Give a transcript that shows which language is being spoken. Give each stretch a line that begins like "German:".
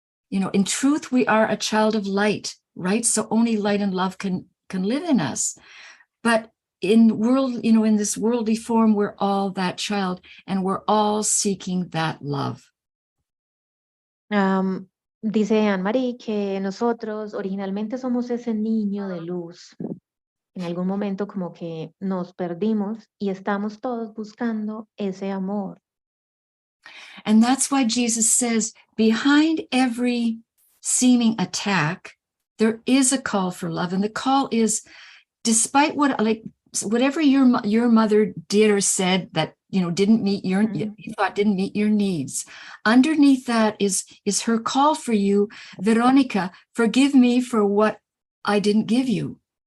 English: You know, in truth, we are a child of light, right? So only light and love can live in us. But in this worldly form, we're all that child, and we're all seeking that love.
Spanish: Dice Anne-Marie que nosotros originalmente somos ese niño de luz. En algún momento como que nos perdimos y estamos todos buscando ese amor.
English: And that's why Jesus says, behind every seeming attack, there is a call for love. And the call is, despite whatever your mother did or said that didn't meet you thought didn't meet your needs, underneath that is her call for you, Veronica, forgive me for what I didn't give you.